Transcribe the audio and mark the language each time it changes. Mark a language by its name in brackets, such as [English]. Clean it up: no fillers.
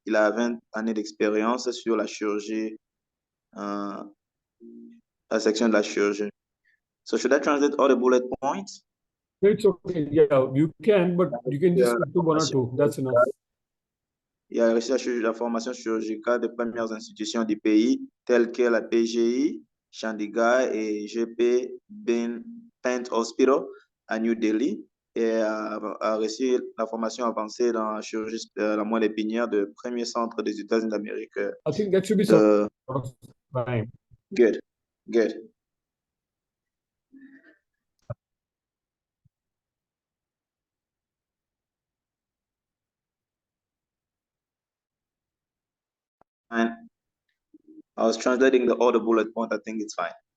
[French] Il a 20 années d'expérience sur la chirurgie, la section de la chirurgie. [English] So should I translate all the bullet points? It's okay. Yeah, you can, but you can just do one or two. That's enough. [French] Il a reçu la formation chirurgicale des premières institutions du pays, telles que la PGI, Chandigarh et GP Pent Hospital à New Delhi. et a reçu la formation avancée dans la chirurgie la moelle épinière de premier centre des États-Unis d'Amérique. [English] I think that should be some time. Good, good. And I was translating all the bullet points. I think it's fine.